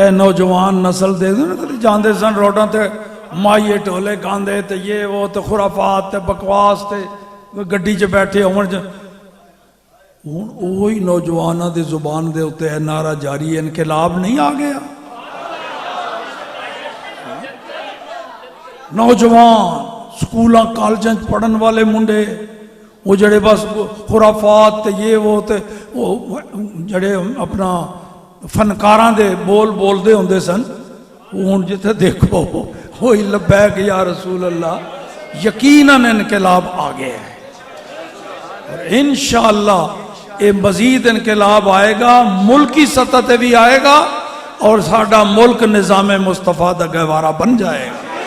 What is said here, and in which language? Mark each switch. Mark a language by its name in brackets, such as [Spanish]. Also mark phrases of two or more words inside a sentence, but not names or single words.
[Punjabi] اے نوجوان نسل دے دو نا کدی جاندے سن روڈاں تے مائیے ٹولے گاندے تے یہ وہ تے خرافات تے بکواس تے گڈی چ بیٹھے ہون ہن وہی نوجواناں دی زبان دے اوتے اے نعرہ جاری ہے. انقلاب نہیں آ گیا؟ نوجوان سکولاں کالجاں پڑھن والے منڈے وہ جڑے بس خرافات تے یہ وہ تے جڑے اپنا فنکاراں دے بول دے ہوندے سن, ہن جتھے دیکھو وہی [Arabic] لبیک یا رسول اللہ. [Urdu] یقیناً انقلاب آ گیا ہے اور انشاءاللہ یہ مزید انقلاب آئے گا, ملکی سطح تے بھی آئے گا اور [Punjabi] ساڈا ملک نظام مصطفیٰ دا [Urdu] گہوارہ بن جائے گا.